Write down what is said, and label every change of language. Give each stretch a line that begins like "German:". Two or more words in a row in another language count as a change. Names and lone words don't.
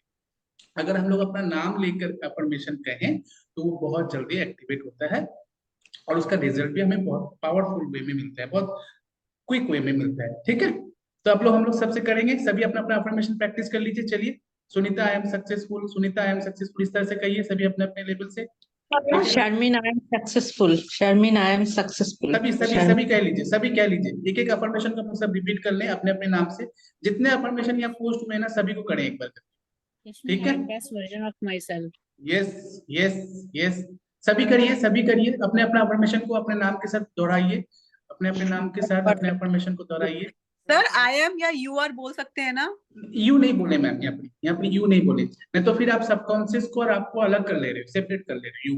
Hindi: अगर हम लोग अपना नाम लेकर अफर्मेशन कहें तो वो बहुत जल्दी एक्टिवेट होता है और उसका रिजल्ट भी हमें बहुत
English: powerful way
Hindi: में मिलता है, बहुत
English: quick way
Hindi: में मिलता है, ठीक है। तो अब लोग हम लोग सबसे करेंगे, सभी अपना अपना अफर्मेशन प्रैक्टिस कर लीजिए। चलिए, सुनीता
English: I am successful,
Hindi: सुनीता
English: I am successful,
Hindi: इस तरह से कहिए सभी अपने अपने लेवल से, ठीक है।
English: Sharmin, I am successful. Sharmin, I am successful.
Hindi: सभी सभी Sharmin. सभी कह लीजिए, सभी कह लीजिए, एक एक अफर्मेशन को हम सब रिपीट कर लें अपने अपने नाम से। जितने अफर्मेशन यहाँ पोस्ट हुए ना सभी को करें एक बार, ठीक है।
English: best version of myself. yes yes yes,
Hindi: सभी करिए, सभी करिए, अपने अपना अफर्मेशन को अपने नाम के साथ दोहराइए, अपने अपने नाम के साथ अपने अफर्मेशन को दोहराइए। सर
English: I am
Hindi: या
English: you are
Hindi: बोल सकते हैं ना? यू नहीं बोले मैम, यहाँ पे यू नहीं बोले, नहीं तो फिर आप सबकॉन्शियस को और आपको अलग कर ले रहे हो, सेपरेट कर ले रहे हो।